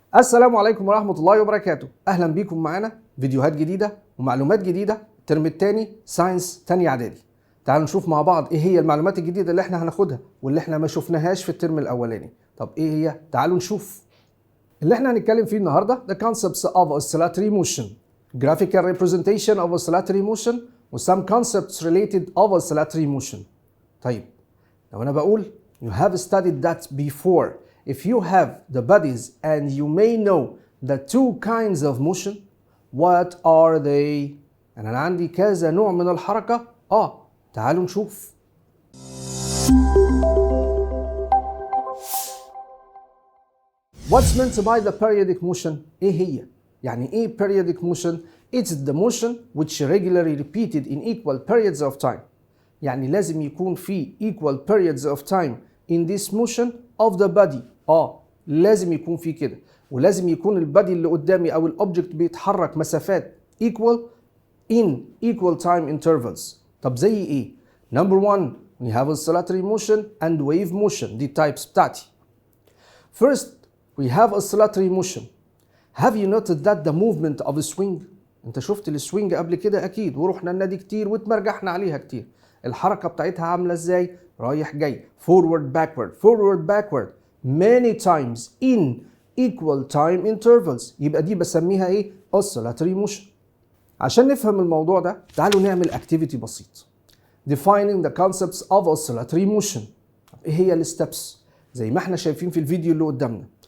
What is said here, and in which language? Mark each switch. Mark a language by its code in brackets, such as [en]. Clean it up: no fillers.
[ar] السلام عليكم ورحمة الله وبركاته. أهلا بيكم معانا فيديوهات جديدة ومعلومات جديدة. الترم الثاني ساينس تاني إعدادي. تعالوا نشوف مع بعض إيه هي المعلومات الجديدة اللي إحنا هناخدها واللي إحنا ما شفناهاش في الترم الأولاني. طب إيه هي؟ تعالوا نشوف. اللي إحنا هنتكلم فيه النهاردة [en] the concepts of oscillatory motion, graphical representation of oscillatory motion و some concepts related of oscillatory motion. [ar] طيب لو أنا بقول [en] you have studied that before. If you have the bodies and you may know the two kinds of motion, what are they? [ar] أنا عندي كذا نوع من الحركة. تعالوا نشوف. [en] What's meant by the periodic motion? [ar] إيه هي؟ يعني إيه periodic motion? [en] It's the motion which regularly repeated in equal periods of time. [ar] يعني لازم يكون في [en] equal periods of time in this motion of the body. [ar] لازم يكون في كده، ولازم يكون البادي اللي قدامي او الاوبجكت بيتحرك مسافات [en] equal in equal time intervals. [ar] طب زي ايه؟ [en] Number 1 we have oscillatory motion and wave motion. [ar] دي types بتاعتي. [en] First we have oscillatory motion. Have you noted that the movement of a swing؟ [ar] انت شفت السوينج قبل كده اكيد، ورحنا النادي كتير واتمرجحنا عليها كتير. الحركة بتاعتها عاملة ازاي؟ رايح جاي [en] forward backward many times in equal time intervals. [ar] يبقى دي بسميها ايه؟ oscillatory motion. عشان نفهم الموضوع ده تعالوا نعمل activity بسيط. [en] Defining the concepts of oscillatory motion. [ar] ايه هي الستبس؟ زي ما احنا شايفين في الفيديو اللي قدامنا.